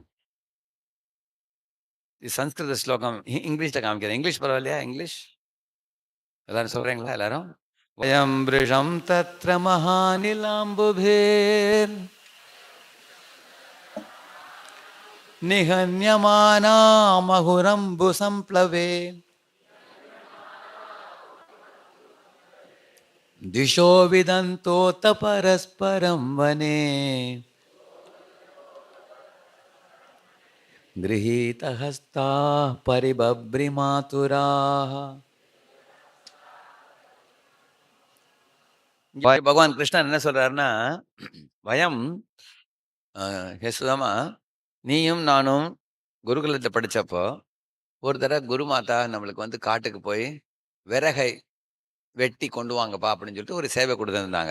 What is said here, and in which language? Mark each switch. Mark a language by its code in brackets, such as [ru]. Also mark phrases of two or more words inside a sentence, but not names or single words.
[ta] இது சம்ஸ்கிருத ஸ்லோகம். இங்கிலீஷ்ல காமிக்கிறேன். இங்கிலீஷ் பரவாயில்லையா? இங்கிலீஷ்? எல்லாரும் சொல்றீங்களா எல்லாரும்? [sa] वयं वृषं तत्र महानिलाम्बुभिर् निहन्यमाना महुरम्बु सम्प्लवे दिशो विदन्तोत परस्परं वने गृहीतहस्ताः परिबभ्रिमातुराः. [ta] பகவான் கிருஷ்ணன் என்ன சொல்றாருன்னா, [sa] वयं हे [ta] சுதாமா, நீயும் நானும் குருகுலத்துல படிச்சப்போ, ஒரு தடவ குருமாதா நம்மளுக்கு வந்து காட்டுக்கு போய் விறகை வெட்டி கொண்டு வாங்கப்பா அப்படின்னு சொல்லிட்டு ஒரு சேவை குடுத்திருந்தாங்க.